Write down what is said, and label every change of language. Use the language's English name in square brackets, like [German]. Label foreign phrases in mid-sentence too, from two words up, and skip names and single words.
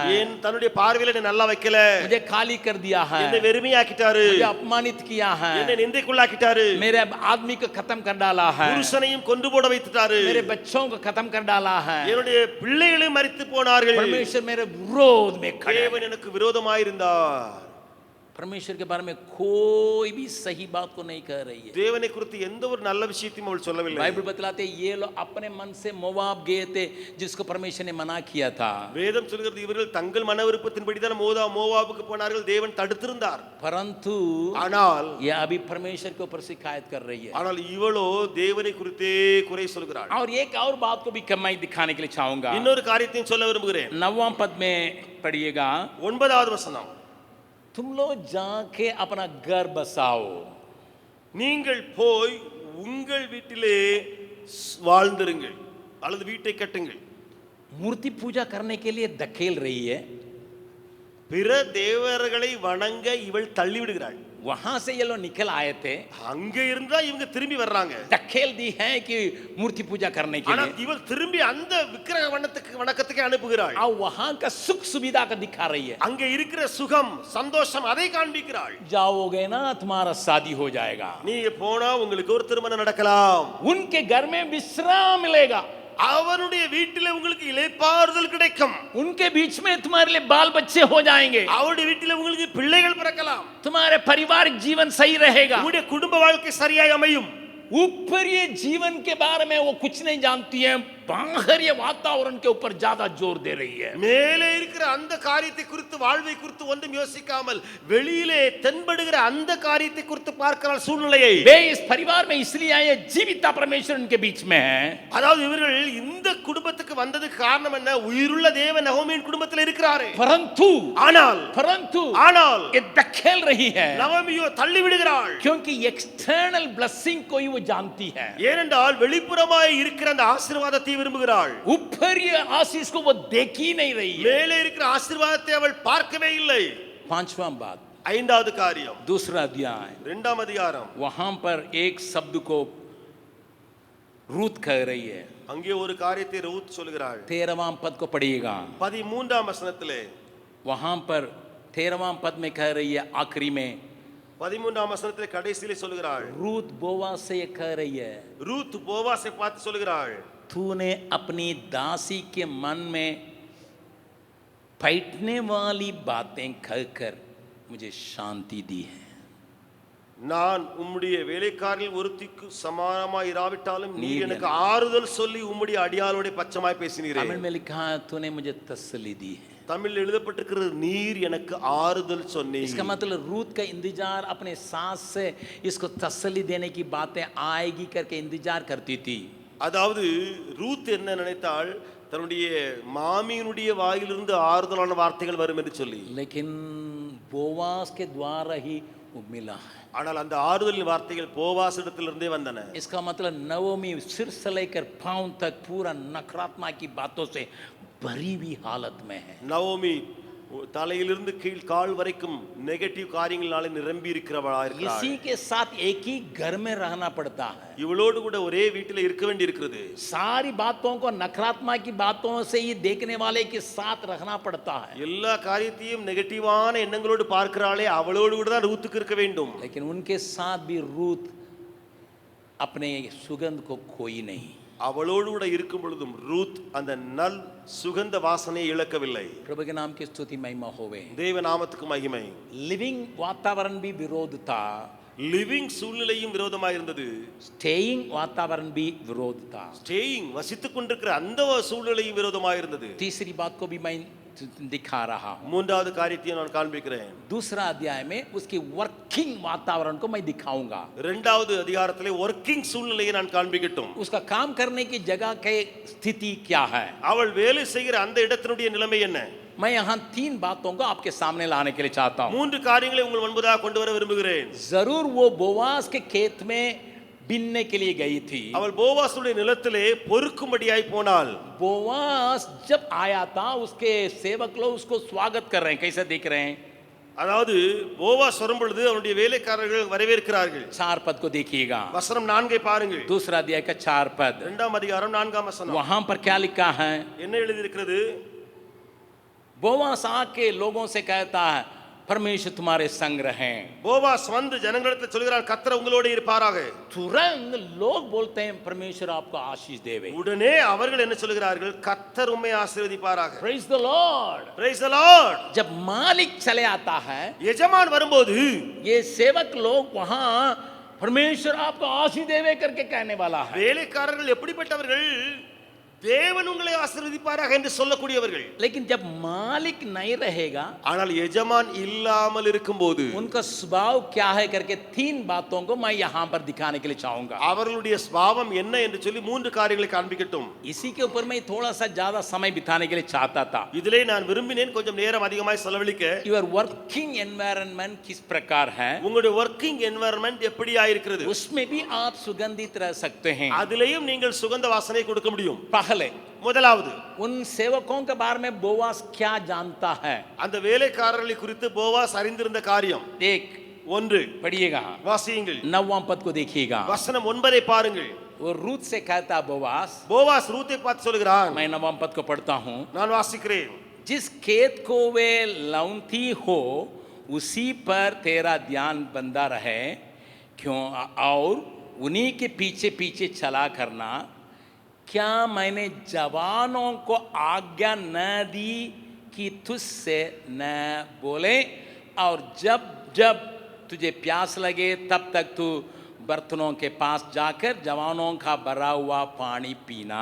[Tamil] ஏன் தன்னுடைய பார்வையில என்னை நல்லா வைக்கல, [Hindi] मुझे खाली कर दिया है, [Tamil] என்னை வெறுமையாக்கிட்டாரு, [Hindi] मुझे अपमानित किया है, [Tamil] என்னை நிந்தைக்குள்ளாக்கிட்டாரு, [Hindi] मेरे आदमी को खत्म कर डाला है, [Tamil] புருஷனையும் கொண்டு போட வைத்துட்டாரு, [Hindi] मेरे बच्चों को खत्म कर डाला है। [Tamil] என்னுடைய பிள்ளைகளும் மரித்து போனார்கள்। [Hindi] परमेश्वर मेरे विरोध में खड़े हैं। [Tamil] தேவன் எனக்கு விரோதமாயிருந்தார்। [Hindi] परमेश्वर के बारे में कोई भी सही बात को नहीं कह रही है। [Tamil] தேவனை குறித்து எந்த ஒரு நல்ல விஷயத்தையும் அவள் சொல்லவில்லை। [Hindi] बाइबल बतलाते हैं, ये लोग अपने मन से मोवाब गए थे जिसको परमेश्वर ने मना किया था, [Tamil] வேதம் சொல்கிறது இவர்கள் தங்கள் மன விருப்பத்தின்படி தான் மோவாபுக்கு போனார்கள், தேவன் தடுத்திருந்தார்। [Hindi] परंतु [Tamil] ஆனால் [Hindi] ये अभी परमेश्वर के ऊपर शिकायत कर रही है। [Tamil] ஆனால் இவளோ தேவனை குறித்தே குறை சொல்கிறாள்। [Hindi] और एक और बात को भी मैं दिखाने के लिए चाहूंगा, [Tamil] இன்னொரு காரியத்தையும் சொல்ல விரும்புகிறேன்। [Hindi] 9वां पद में पढ़िएगा, [Tamil] 9வது வசனம், [Hindi] तुम लोग जाके अपना घर बसाओ, [Tamil] நீங்கள் போய் உங்கள் வீட்டிலே வாழ்ந்திருங்கள் அல்லது வீட்டை கட்டுங்கள்। [Hindi] मूर्ति पूजा करने के लिए धकेल रही है। [Tamil] பிற தேவர்களை வணங்க இவள் தள்ளி விடுகிறாள்। [Hindi] वहां से ये लोग निकल आए थे, [Tamil] அங்க இருந்தா இவங்க திரும்பி வர்றாங்க. [Hindi] धकेल दी है कि मूर्ति पूजा करने के [Tamil] ஆனா [Hindi] लिए, [Tamil] இவள் திரும்பி அந்த விக்கிரக வணக்கத்துக்கு அனுப்புகிறாள். [Hindi] और वहां का सुख सुविधा का दिखा रही है, [Tamil] அங்க இருக்கிற சுகம் சந்தோஷம் அதை காண்பிக்கிறாள். [Hindi] जाओगे ना तुम्हारा शादी हो जाएगा, [Tamil] நீங்க போனா உங்களுக்கு ஒரு திருமணம் நடக்கலாம், [Hindi] उनके घर में विश्राम मिलेगा, [Tamil] அவனுடைய வீட்டிலே உங்களுக்கு இளைப்பாறுதல் கிடைக்கும், [Hindi] उनके बीच में तुम्हारे लिए बाल बच्चे हो जाएंगे, [Tamil] அவருடைய வீட்டிலே உங்களுக்கு பிள்ளைகள் பிறக்கலாம், [Hindi] तुम्हारे पारिवारिक जीवन सही रहेगा। [Tamil] உங்களுடைய குடும்ப வாழ்க்கை சரியாய் அமையும். [Hindi] ऊपरीय जीवन के बारे में वो कुछ नहीं जानती है, बाहरी वातावरण के ऊपर ज्यादा जोर दे रही है। [Tamil] மேலே இருக்கிற அந்த காரியத்தை குறித்து வாழ்வை குறித்து ஒன்றும் யோசிக்காமல் வெளியிலே தென்படுகிற அந்த காரியத்தை குறித்து பார்க்கிறாள் சூழ்நிலையை. [Hindi] वे इस परिवार में इसलिए आए, जीविता परमेश्वर उनके बीच में है। [Tamil] அதாவது இவர்கள் இந்த குடும்பத்துக்கு வந்ததுக்கு காரணம் என்ன? உயிருள்ள தேவன் நகோமியின் குடும்பத்தில் இருக்கிறாரே. [Hindi] परंतु [Tamil] ஆனால் [Hindi] ये धकेल रही है, [Tamil] நகோமியோ தள்ளி விடுகிறாள். [Hindi] क्योंकि [English] external blessing [Hindi] को ही वो जानती है, [Tamil] ஏனென்றால் வெளிப்புறமாய் இருக்கிற அந்த ஆசீர்வாதத்தை விரும்புகிறாள். [Hindi] ऊपरी आशीष को वो देख ही नहीं रही है। [Tamil] மேலே இருக்கிற ஆசீர்வாதத்தை அவள் பார்க்கவே இல்லை. [Hindi] पांचवा बात, [Tamil] ஐந்தாவது காரியம், [Hindi] दूसरा अध्याय, [Tamil] 2ஆம் அதிகாரம். [Hindi] वहां पर एक शब्द को रूत कह रही है, [Tamil] அங்கே ஒரு காரியத்தை ரூத் சொல்கிறாள். [Hindi] 13वां पद को पढ़िएगा, [Tamil] 13ஆம் வசனத்திலே. [Hindi] वहां पर 13वां पद में कह रही है, आखिरी में [Tamil] 13ஆம் வசனத்திலே கடைசியிலே சொல்கிறாள். [Hindi] रूत बोवास से ये कह रही है, [Tamil] ரூத் போவாசை பார்த்து சொல்கிறாள், [Hindi] तूने अपनी दासी के मन में बैठने वाली बातें कहकर मुझे शांति दी है। [Tamil] நான் உம்முடைய வேலைக்காரில் ஒருத்திக்கு சமானமாய் இராவிட்டாலும் நீர் எனக்கு ஆறுதல் சொல்லி உம்முடைய அடியாளோட பச்சமாய் பேசினீரே. [Hindi] तमिल में लिखा है, तूने मुझे तसल्ली दी है। [Tamil] தமிழில் எழுதப்பட்டிருக்கிறது நீர் எனக்கு ஆறுதல் சொன்னீர். [Hindi] इसका मतलब रूत का इंतजार अपने सास से इसको तसल्ली देने की बातें आएगी करके इंतजार करती थी। [Tamil] அதாவது ரூத் என்ன நினைத்தாள்? தன்னுடைய மாமியினுடைய வாயிலிருந்து ஆறுதலான வார்த்தைகள் வரும் என்று சொல்லி. [Hindi] लेकिन बोवास के द्वारा ही वो मिला है। [Tamil] ஆனால் அந்த ஆறுதலின் வார்த்தைகள் போவாசிடத்திலிருந்தே வந்தன. [Hindi] इसका मतलब नवोमी सिर से लेकर पांव तक पूरा नकारात्मक की बातों से भरी हुई हालत में है। [Tamil] நவோமி தலையிலிருந்து கீழ் கால் வரைக்கும் நெகட்டிவ் காரியங்களால நிரம்பி இருக்கிறவளா இருக்கிறாள். [Hindi] इसी के साथ एक ही घर में रहना पड़ता है, [Tamil] இவளோடு கூட ஒரே வீட்டில் இருக்க வேண்டி இருக்கிறது. [Hindi] सारी बातों को नकारात्मक की बातों से ही देखने वाले के साथ रहना पड़ता है। [Tamil] எல்லா காரியத்தையும் நெகட்டிவான எண்ணங்களோடு பார்க்கிறாளே, அவளோடு கூட தான் ரூத்துக்கு இருக்க வேண்டும். [Hindi] लेकिन उनके साथ भी रूत अपने सुगंध को खोई नहीं। [Tamil] அவளோடு கூட இருக்கும் பொழுதும் ரூத் அந்த நல் சுகந்த வாசனையை இழக்கவில்லை. [Hindi] प्रभु के नाम की स्तुति महिमा होवे। [Tamil] தேவ நாமத்துக்கு மகிமை. [Hindi] लिविंग वातावरण भी विरोध था, [Tamil] லிவிங் சூழ்நிலையும் விரோதமாக இருந்தது. [Hindi] स्टेइंग वातावरण भी विरोध था। [Tamil] ஸ்டேயிங் வசித்துக் கொண்டிருக்கிற அந்த சூழ்நிலையும் விரோதமாக இருந்தது. [Hindi] तीसरी बात को भी मैं दिखा रहा हूं। [Tamil] மூன்றாவது காரியத்தை நான் காண்பிக்கிறேன். [Hindi] दूसरा अध्याय में उसकी वर्किंग वातावरण को मैं दिखाऊंगा। [Tamil] இரண்டாவது அதிகாரத்திலே வர்க்கிங் சூழ்நிலையை நான் காண்பிக்கட்டும். [Hindi] उसका काम करने की जगह की स्थिति क्या है, [Tamil] அவள் வேலை செய்கிற அந்த இடத்தினுடைய நிலைமை என்ன? [Hindi] मैं यहाँ 3 बातों को आपके सामने लाने के लिए चाहता हूँ। [Tamil] மூன்று காரியங்களை உங்கள் முன்பதாக கொண்டு வர விரும்புகிறேன். [Hindi] जरूर वो बोवास के खेत में बिनने के लिए गई थी। [Tamil] அவள் போவாசுடைய நிலத்திலே பொறுக்கும்படியாய் போனாள். [Hindi] बोवास जब आया था, उसके सेवक लोग उसको स्वागत कर रहे हैं। कैसे देख रहे हैं? [Tamil] அதாவது போவாஸ் வரும் பொழுது அவனுடைய வேலைக்காரர்கள் வரவேற்கிறார்கள். [Hindi] 4 पद को देखिएगा, [Tamil] வசனம் 4 பாருங்கள். [Hindi] दूसरा अध्याय का 4 पद। [Tamil] 2ஆம் அதிகாரம் 4ஆம் வசனம். [Hindi] वहां पर क्या लिखा है? [Tamil] என்ன எழுதி இருக்கிறது? [Hindi] बोवास आके लोगों से कहता है, परमेश्वर तुम्हारे संग रहे। [Tamil] போவாஸ் வந்து ஜனங்களிடத்தில் சொல்கிறார், கர்த்தர் உங்களோடு இருப்பாராக. [Hindi] तुरंत लोग बोलते हैं, परमेश्वर आपको आशीष देवे। [Tamil] உடனே அவர்கள் என்ன சொல்கிறார்கள்? கர்த்தர் உம்மை ஆசீர்வதிப்பாராக. [English] Praise the Lord. Praise the Lord. [Hindi] जब मालिक चले आता है, [Tamil] எஜமான் வரும்போது [Hindi] ये सेवक लोग वहां परमेश्वर आपको आशीष देवे करके कहने वाला है। [Tamil] வேலைக்காரர்கள் எப்படிப்பட்டவர்கள்? தேவன் உங்களை ஆசீர்வதிப்பாராக என்று சொல்லக்கூடியவர்கள். [Hindi] लेकिन जब मालिक नहीं रहेगा, [Tamil] ஆனால் எஜமான் இல்லாமல் இருக்கும்போது [Hindi] उनका स्वभाव क्या है करके 3 बातों को मैं यहां पर दिखाने के लिए चाहूंगा। [Tamil] அவர்களுடைய சுபாவம் என்ன என்று சொல்லி 3 காரியங்களை காண்பிக்கட்டும். [Hindi] इसी के ऊपर मैं थोड़ा सा ज्यादा समय बिताने के लिए चाहता था। [Tamil] இதிலே நான் விரும்பினேன் கொஞ்சம் நேரம் அதிகமாய் செலவழிக்க. [English] your working environment [Hindi] किस प्रकार है, [Tamil] உங்களுடைய [English] working environment [Tamil] எப்படியா இருக்கிறது? [Hindi] उसमें भी आप सुगंधित रह सकते हैं। [Tamil] அதிலேயும் நீங்கள் சுகந்த வாசனை கொடுக்க முடியும். [Hindi] पहले [Tamil] முதலாவது, [Hindi] उन सेवकों के बारे में बोवास क्या जानता है? [Tamil] அந்த வேலைக்காரர்களை குறித்து போவாஸ் அறிந்திருந்த காரியம். [Hindi] देख, [Tamil] ஒன்று [Hindi] पढ़िएगा, [Tamil] வாசியுங்கள். [Hindi] 9वां पद को देखिएगा. [Tamil] வசனம் 9 பாருங்கள். [Hindi] वो रूत से कहता बोवास, [Tamil] போவாஸ் ரூத்தை பார்த்து சொல்கிறான். [Hindi] मैं 9वां पद को पढ़ता हूँ. [Tamil] நான் வாசிக்கிறேன். [Hindi] जिस खेत को वे लौंती हो उसी पर तेरा ध्यान बंधा रहे, क्यों और उन्हीं के पीछे पीछे चला करना. क्या मैंने जवानों को आज्ञा न दी कि तुझसे न बोले, और जब जब तुझे प्यास लगे तब तक तू बर्तनों के पास जाकर जवानों का भरा हुआ पानी पीना.